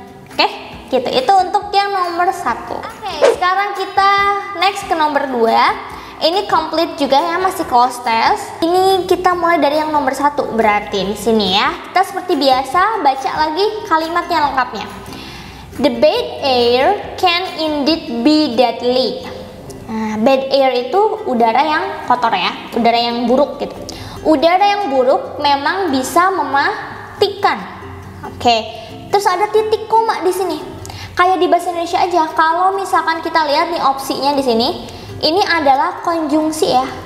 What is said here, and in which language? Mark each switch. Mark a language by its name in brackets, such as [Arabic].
[Indonesian] Oke, gitu. Itu untuk yang nomor 1. Oke, sekarang kita next ke nomor 2. Ini complete juga ya, masih cloze test. Ini kita mulai dari yang nomor 1 berarti di sini ya. Kita seperti biasa baca lagi kalimatnya lengkapnya. [English] The bad air can indeed be deadly. [Indonesian] Nah, bad air itu udara yang kotor ya, udara yang buruk gitu. Udara yang buruk memang bisa mematikan. Oke. Terus ada titik koma di sini. Kayak di bahasa Indonesia aja. Kalau misalkan kita lihat nih opsinya di sini, ini adalah konjungsi ya.